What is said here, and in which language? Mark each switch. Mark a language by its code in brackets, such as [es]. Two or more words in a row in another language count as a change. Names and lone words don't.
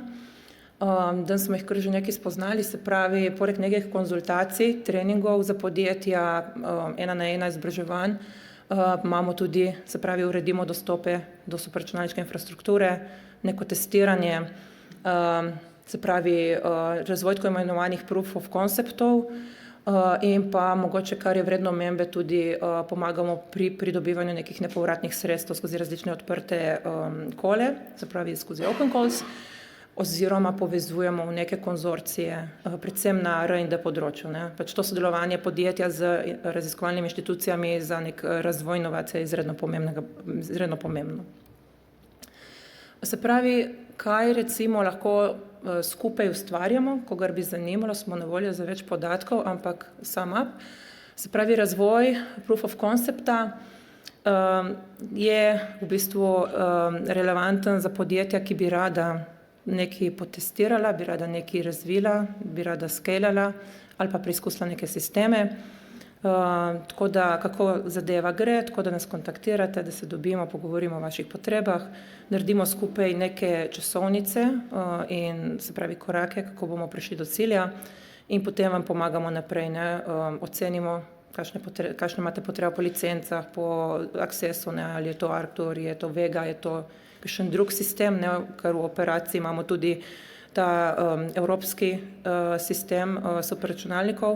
[sl] Danes smo jih kar že nekaj spoznali, se pravi, poleg nekih konzultacij, treningov za podjetja, 1 na 1 izobraževanj, imamo tudi, se pravi, uredimo dostope do superračunalniške infrastrukture, neko testiranje, se pravi, razvoj tako imenovanih [en] proof of conceptov [sl] in pa mogoče, kar je vredno omembe, tudi pomagamo pri pridobivanju nekih nepovratnih sredstev skozi različne odprte kole, se pravi skozi [en] open calls, [sl] oziroma povezujemo v neke konzorcije, predvsem na R&D področju. Pač to sodelovanje podjetja z raziskovalnimi inštitucijami za nek razvoj inovacije je izredno pomembno. Se pravi, kaj recimo lahko skupaj ustvarjamo, kogar bi zanimalo, smo na voljo za več podatkov, ampak [en] sum up. [sl] Se pravi, razvoj [en] proof of concepta [sl] je v bistvu relevanten za podjetja, ki bi rada nekaj potestirala, bi rada nekaj razvila, bi rada skalala ali pa preizkusila neke sisteme. Tako da, kako zadeva gre, tako da nas kontaktirate, da se dobimo, pogovorimo o vaših potrebah, naredimo skupaj neke časovnice in se pravi korake, kako bomo prišli do cilja in potem vam pomagamo naprej, ocenimo, kakšne imate potrebe po licencah, po Accessu, ali je to Arctur, je to Vega, je to kakšen drug sistem, ker v operaciji imamo tudi ta evropski sistem superračunalnikov.